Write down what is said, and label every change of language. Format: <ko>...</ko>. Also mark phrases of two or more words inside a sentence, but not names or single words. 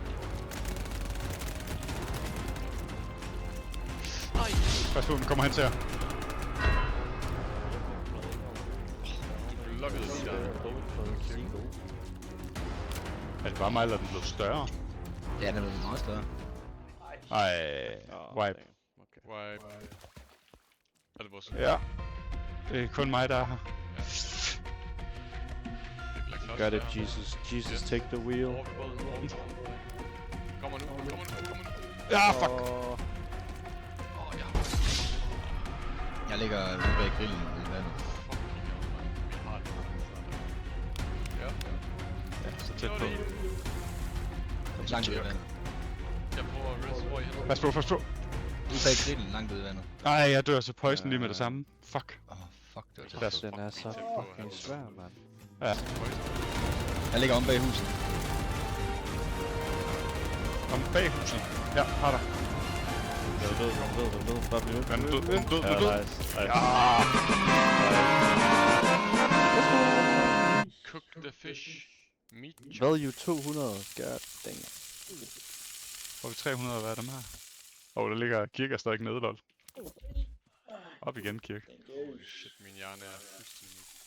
<da>Pas på, nu kommer han til jer. Du lukkede lige der. Er det bare mig, eller er den blevet større? Ja, den er blevet meget større. Ej, wipe. Okay. Wipe. Er det vores... Ja. Det er kun mig, der er her. Det bliver klart.</da> <en>Got it, Jesus. Jesus, take the wheel.</en> <da>Over ved båden, over ved båden. Kommer nu, kommer nu, kommer nu. Ja, fuck. Åh, ja. Jeg ligger ude bag grillen i vandet.</da> <en>Fucking hell,</en> <da>mand. Vi har det. Ja. Ja, så tæt på. Langt ude i vandet. Jeg prøver at rest, hvor I hen. Pas på, pas på. Ude bag grillen, langt ude i vandet. Ej, jeg dør så poison lige med det samme. Fuck. Fuck, det var tæt. Der Den er så fucking svær, mand. Jeg ligger om bag huset. Om bag huset. Ja, har der. Den er død. Bare bliv ved. Den er død, den er død, den Ja, er død. nice. Ja.</da> <en>Cook the fish. Meat chop. Value 200. God dang.</en> <da>Får vi 300 af dem her? Der ligger Kirk er stadig nede, lol. Op igen, Kirk. Shit, min hjerne er fuldstændig...</da>